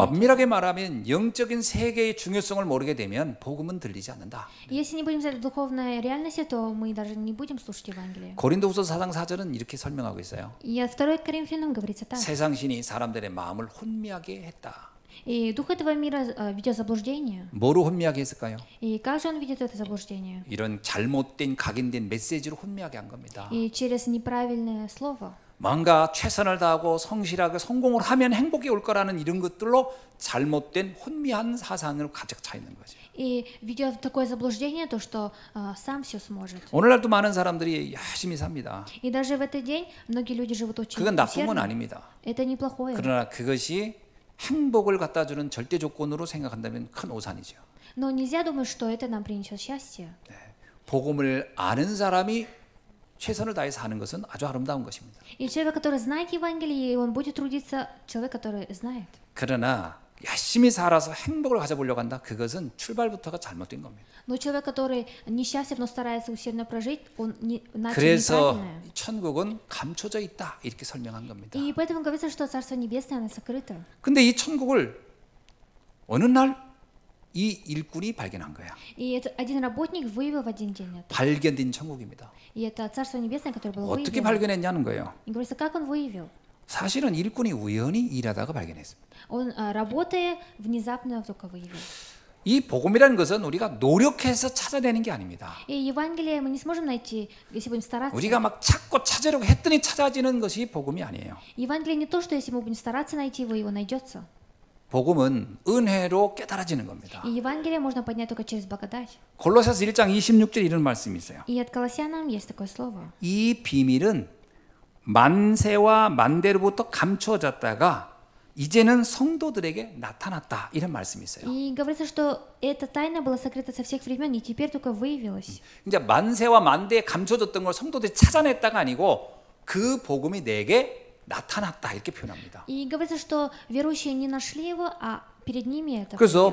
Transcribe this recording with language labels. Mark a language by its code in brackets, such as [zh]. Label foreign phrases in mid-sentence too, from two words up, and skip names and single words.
[ko] 엄밀하게 말하면 영적인 세계의 중요성을 모르게 되면 복음은 들리지 않는다. [ru] Если не будем знать духовной реальности, то мы даже не будем слушать Евангелие. [ko] 고린도후서 4장 4절은 이렇게 설명하고 있어요. [ru] И от 2 Коринфянам говорится так. [ko] 세상 신이 사람들의 마음을 혼미하게 했다. [ru] И дух этого мира ведет заблуждение. [ko] 뭐로 혼미하게 했을까요? [ru] И как же он видит это заблуждение? [ko] 이런 잘못된 각인된 메시지로 혼미하게 한 겁니다. [ru] И через неправильное слово. [ko] 뭔가 최선을 다하고 성실하게 성공을 하면 행복이 올 거라는 이런 것들로 잘못된 혼미한 사상을 가득 차 있는 거죠. [ru] И ведет в такое заблуждение, то, что сам все сможет. [ko] 오늘날도 많은 사람들이 열심히 삽니다. [ru] И даже в этот день многие люди живут очень [ko] 그건 나쁜 건 [ru] усердно. [ko] 아닙니다. [ru] Это неплохое. [ko] 그러나 그것이 행복을 갖다 주는 절대 조건으로 생각한다면 큰 오산이죠. [ru] Но нельзя думать, что это нам принесет счастье. [ko] 복음을 아는 사람이 최선을 다해서 하는 것은 아주 아름다운 것입니다. [ru] И человек, который знает Евангелие, и он будет трудиться, человек, который знает. [ko] 그러나 열심히 살아서 행복을 가져보려고 한다. 그것은 출발부터가 잘못된 겁니다. [ru] Но человек, который несчастлив, но старается усердно прожить, он начал [ko] 그래서 [ru] неправильное. [ko] 천국은 감춰져 있다. 이렇게 설명한 겁니다. [ru] И поэтому говорится, что Царство Небесное, оно сокрыто. [ko] 근데 이 천국을 어느 날 이 일꾼이 발견한 거야. [ru] И это один работник выявил в один день это. [ko] 발견된 천국입니다. [ru] И это Царство Небесное, которое было [ko] 어떻게 [ru] выявлено. [ko] 발견했냐는 거예요. [ru] И говорится, как он выявил? [ko] 사실은 일꾼이 우연히 일하다가 발견했습니다. [ru] Он, работая, внезапно только выявил. [ko] 이 복음이라는 것은 우리가 노력해서 찾아내는 게 아닙니다. [ru] И Евангелие мы не сможем найти, если будем стараться. [ko] 우리가 막 찾고 찾으려고 했더니 찾아지는 것이 복음이 아니에요. [ru] Евангелие не то, что если мы будем стараться найти его, его найдется. [ko] 복음은 은혜로 깨달아지는 겁니다. [ru] И Евангелие можно понять только через благодать. [ko] 골로새서 1장 26절 이런 말씀이 있어요. [ru] И от Колоссянам есть такое слово. [ko] 이 비밀은 만세와 만대로부터 감추어졌다가 이제는 성도들에게 나타났다. 이런 말씀이 있어요. [ru] И говорится, что эта тайна была сокрыта со всех времен, и теперь только выявилась. [ko] 이제 만세와 만대에 감춰졌던 걸 성도들이 찾아냈다가 아니고 그 복음이 내게 나타났다. 이렇게 표현합니다. [ru] И говорится, что верующие не нашли его, а перед ними это [ko] 그래서